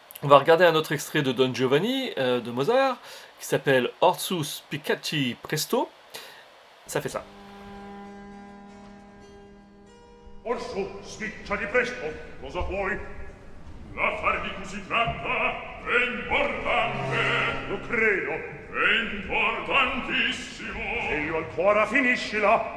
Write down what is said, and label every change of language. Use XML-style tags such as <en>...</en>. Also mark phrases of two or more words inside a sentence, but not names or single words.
<fr>va regarder un autre extrait de Don Giovanni de Mozart qui s'appelle Orsus Picacci Presto. Ça fait ça.</fr> <it>Orso, spicciati presto, cosa vuoi? L'affare di cui si tratta è importante. Lo credo. È importantissimo. E io al cuore finiscila.</it>